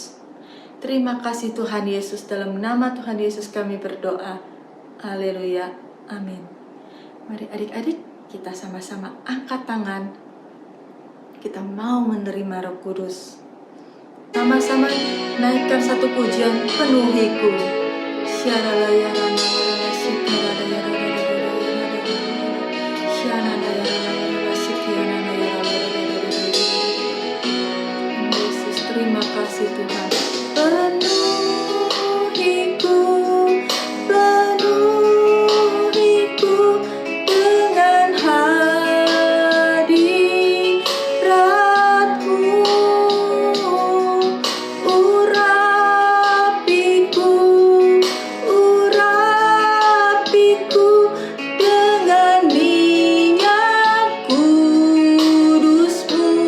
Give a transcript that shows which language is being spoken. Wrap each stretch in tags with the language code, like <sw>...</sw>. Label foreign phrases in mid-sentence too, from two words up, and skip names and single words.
<id>Terima kasih Tuhan Yesus, dalam nama Tuhan Yesus kami berdoa. Haleluya. Amin. Mari adik-adik kita sama-sama angkat tangan. Kita mau menerima Roh Kudus. Sama-sama naikkan satu pujian, penuhiku. Syaralayarana warala sikarada yarada Syanana yarala sikianana yarala. Yesus, terima kasih Tuhan. Penuhiku, penuhiku dengan hadirat-Mu. Urapiku, urapiku dengan minyak kudus-Mu.</id>